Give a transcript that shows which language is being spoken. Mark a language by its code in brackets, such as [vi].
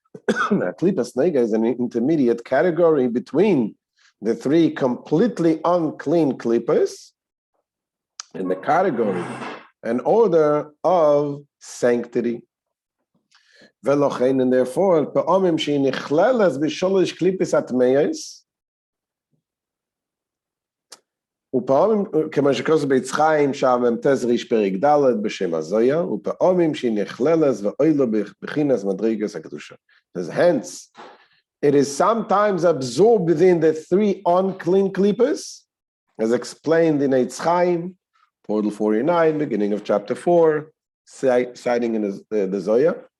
[en] Klipas nega is an intermediate category between the three completely unclean klipas and the category and order of sanctity. and therefore, [he] פעמים שהיא נכללת בשלוש קליפות הטמאות, ופעמים, כמו שכתוב בעץ חיים, שם מ"ט ריש פרק ד' בשם הזויה, ופעמים שהיא נכללת ואוילו בחינס מדרגת הקדושה. [en] Hence, it is sometimes absorbed within the three unclean klippas, as explained in Eitz Chaim, Portal 49, beginning of chapter 4, citing in the Zoya.